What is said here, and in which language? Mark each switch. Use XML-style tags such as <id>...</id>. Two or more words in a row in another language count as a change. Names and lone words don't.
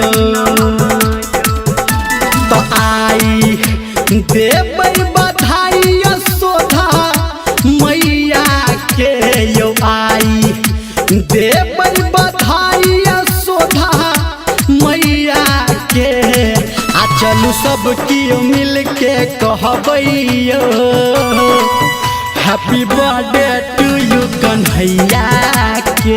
<mai>तो आई देबै बधाई सोधा मैया के यो आई देबै बधाई सोधा मैया के आ चलू सब कियो मिल के कहबै</mai> <en>Happy birthday to you</en> <mai>कन्हैया के।</mai>